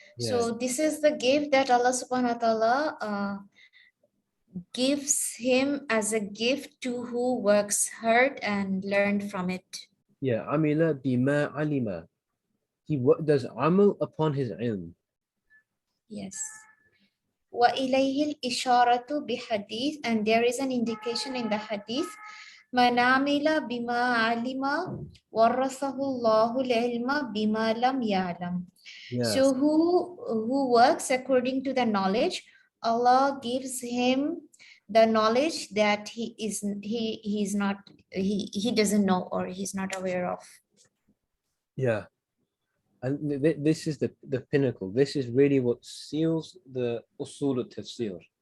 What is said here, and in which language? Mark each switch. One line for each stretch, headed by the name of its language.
English: So this is the gift that Allah subhanahu wa ta'ala gives him as a gift to who works hard and learned from it. Yeah, amila bima alima. He does amal upon his ilm. Yes.
Arabic: وإليه الإشارة بحديث,
English: and there is an indication in the hadith,
Arabic: من عمل بما علم ورثه الله العلم بما لم يعلم.
English: Yes. So who works according to the knowledge, Allah gives him the knowledge that he doesn't know or he's not aware of. Yeah. And this is the pinnacle. This is really what seals the usul al-tafsir.